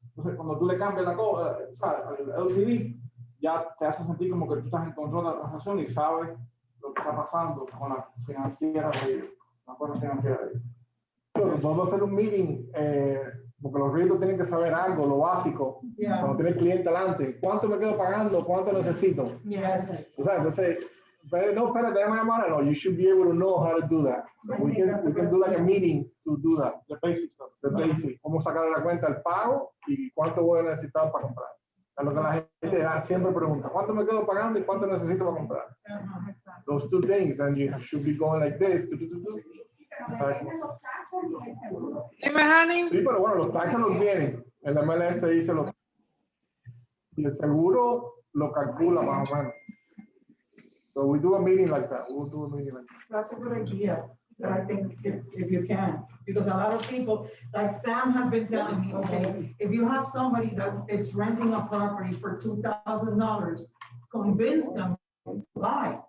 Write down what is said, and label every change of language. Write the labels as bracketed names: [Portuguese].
[Spanish] Entonces, cuando tú le cambias la cosa, el LTV, ya te hace sentir como que tú estás en control de la transacción y sabes lo que está pasando con la financiera de ellos, la cosa financiera de ellos. Bueno, vamos a hacer un meeting, porque los realtors tienen que saber algo, lo básico. [English] Yeah. [Spanish] Cuando tiene el cliente delante, ¿cuánto me quedo pagando? ¿Cuánto necesito? [English] Yes. [Spanish] O sea, entonces, no, espérate, déjame llamar. [English] No, you should be able to know how to do that. So we can do like a meeting to do that. The basic stuff. The basic. [Spanish] Cómo sacar de la cuenta el pago y cuánto voy a necesitar para comprar. Es lo que la gente siempre pregunta. ¿Cuánto me quedo pagando y cuánto necesito para comprar? [English] Those two things, and you should be going like this. [Spanish] Exacto. Sí, pero bueno, los taxes los vienen. El MLS te dice los. Y el seguro lo calcula más o menos. [English] So we do a meeting like that. We'll do a meeting like that. That's a good idea. But I think if you can, because a lot of people, like Sam has been telling me, okay, if you have somebody that is renting a property for $2,000, convince them to buy.